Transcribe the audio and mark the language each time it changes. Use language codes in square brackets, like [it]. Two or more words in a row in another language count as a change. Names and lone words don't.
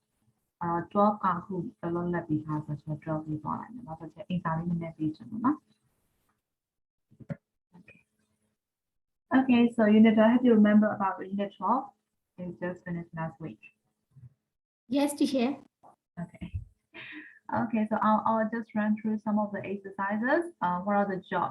[my] အဲ့တော့12ကအခုတလုံးလက်ပြီးထားဆိုတော့12ပြီးသွားလိုက်မယ်။နောက်တစ်ချက်အင်စာလေးနည်းနည်းပြီးချင်တယ်နော် [en] Okay, so unit 12, have you remember about unit 12? It just finished last week. Yes, teacher. Okay. Okay, so I'll just run through some of the exercises. What are the jobs?